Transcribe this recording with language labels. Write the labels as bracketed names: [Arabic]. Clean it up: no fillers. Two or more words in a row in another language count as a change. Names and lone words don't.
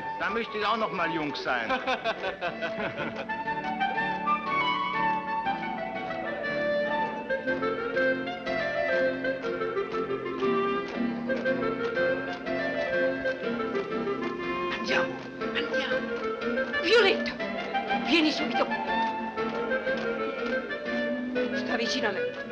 [German] Da möchte ich auch noch mal jung sein. [Italian] Andiamo, andiamo. Violetto, vieni subito. Sta vicino a me.